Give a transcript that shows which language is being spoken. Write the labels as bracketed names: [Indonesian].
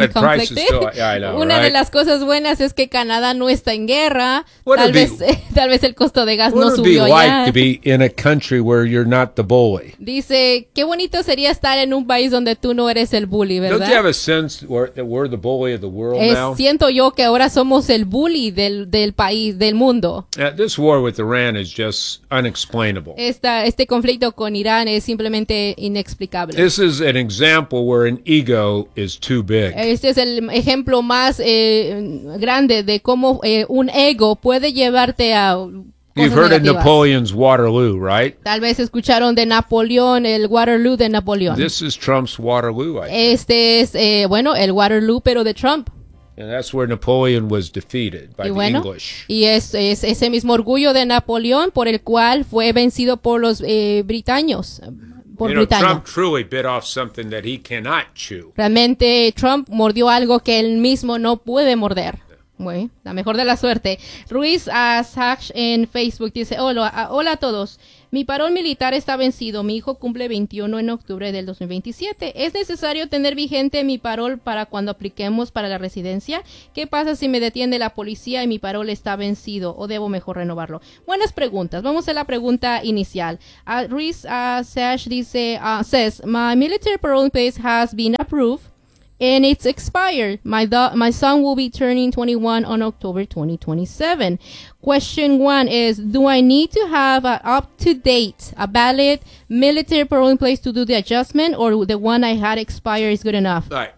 [English] but conflicted. Still, yeah, I know, [Spanish] una [English] right? [Spanish] de las cosas buenas es que Canadá no está en guerra. Tal vez el costo de gas no subió allá. [English] What would it be like to be in a country where you're not the bully? [Spanish] Dice, qué bonito sería estar en un país donde tú no eres el bully, ¿verdad? [English] Don't you have a sense that we're the bully of the world now? [Spanish] Siento yo que ahora somos el bully del país, del mundo. [English] This war with Iran is just unexplainable. [Spanish] Este conflicto con Irán es simplemente inexplicable. [English] This is an example where an ego is too big. [Spanish] Este es el ejemplo más grande de cómo un ego puede llevarte a cosas. [English] You've heard [Spanish] negativas. [English] Of Napoleon's Waterloo, right? [Spanish] Tal vez escucharon de Napoleón, el Waterloo de Napoleón. [English] This is Trump's Waterloo, I think. [Spanish] Este es el Waterloo pero de Trump. [English] And that's where Napoleon was defeated by the English. [Spanish] Y es ese mismo orgullo de Napoleón por el cual fue vencido por los britanos. [English] Trump truly bit off something that he cannot chew. [Spanish] Realmente Trump mordió algo que él mismo no puede morder. Muy, la mejor de la suerte. Ruiz Asach en Facebook dice, hola a todos. Mi parol militar está vencido. Mi hijo cumple 21 en octubre del 2027. ¿Es necesario tener vigente mi parol para cuando apliquemos para la residencia? ¿Qué pasa si me detiene la policía y mi parol está vencido? ¿O debo mejor renovarlo? Buenas preguntas. Vamos a la pregunta inicial. [English] Ruiz Asach [Spanish] dice, [English] says, my military parole place has been approved. And it's expired. My son will be turning 21 on October 2027. Question one is, do I need to have an up-to-date, a valid military parole in place to do the adjustment, or the one I had expired is good enough?